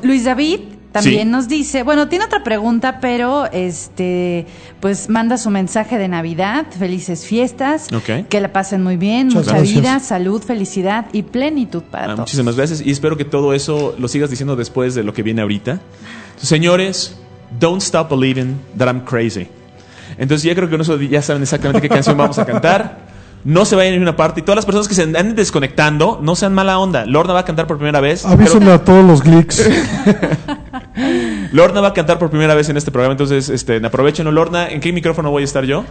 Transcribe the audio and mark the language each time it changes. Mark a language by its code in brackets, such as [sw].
[es] Luis David también nos dice, bueno, tiene otra pregunta, pero pues manda su mensaje de Navidad, felices fiestas, okay, que la pasen muy bien, muchas mucha gracias. Vida, salud, felicidad y plenitud para todos. Muchísimas gracias y espero que todo eso lo sigas diciendo después de lo que viene ahorita. Señores, [en] don't stop believing that I'm crazy. [es] Entonces ya creo que ya saben exactamente qué canción vamos a cantar. No se vayan a ninguna parte. Y todas las personas que se anden desconectando, no sean mala onda. Lorna va a cantar por primera vez. Avísenle a todos los geeks. Lorna va a cantar por primera vez en este programa. Entonces, aprovechenlo. Lorna, ¿en qué micrófono voy a estar yo?